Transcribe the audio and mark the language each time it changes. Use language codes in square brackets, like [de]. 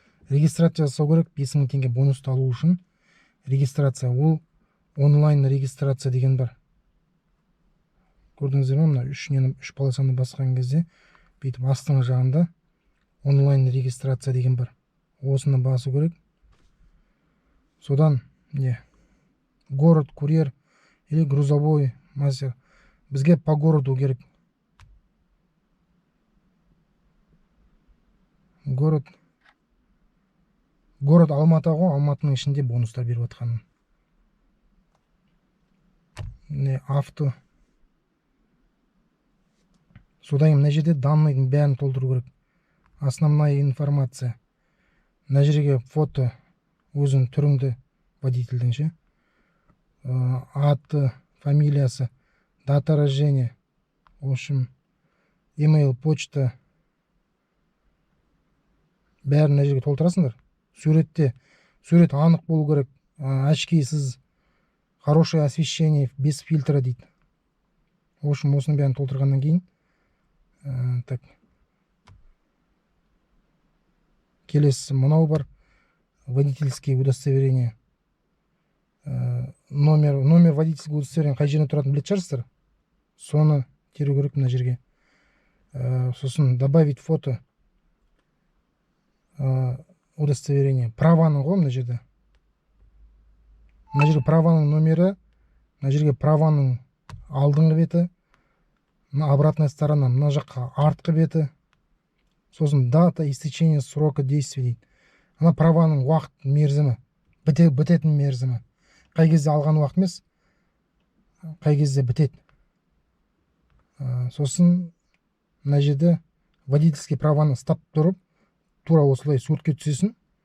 [kk] Регистрация жасау керек, 5000 теңге бонусты алу үшін. Регистрация, ол онлайн регистрация деген бар. Көрдіңіздер ме, мына үш полосаны басқан кезде бүйтіп астыңғы жағында онлайн регистрация деген бар. Осыны басу керек. [ru] Содан город, курьер или грузовой мастер. [kk] Бізге по городу керек. Город Алматы ғой, Алматының ішінде бонустар беріп жатқаным. [ru] Авто. [kk] Содан мына жерде данныйдың бәрін толтыру керек. Основная информация. Мына жерге фото, өзің түріңді водительдің ше. Аты, фамилиясы, дата рождения. [ru] В общем, email, почта. [kk] Бәрін мына жерге толтырасыңдар. Сурет анық болу керек. [ru] Очкисіз, хорошее освещение, без фильтра дейді. [kk] В общем, осыны бәрін толтырғаннан кейін. [ru] Так. [kk] Келесі мынау бар. [ru] Водительские удостоверения. [kk] Номер водительского удостоверения қай жеріне тұратын білетін шығарсыздар. Соны теру керек мына жерге. [ru] Сосын добавить фото. [kk] Удостоверение. Праваның ғой мына жерде. Мына жерге праваның номері, мына жерге праваның алдыңғы беті, обратная сторона, мына жаққа артқы беті. [ru] Сосын дата истечения срока действия дейді. [kk] Ана праваның уақыт мерзімі, бітетін мерзімі. Қай кезде алған уақыт емес, қай кезде бітет. Сосын мына жерде водительский праваны стап тұрып, тура осылай суретке түсесің.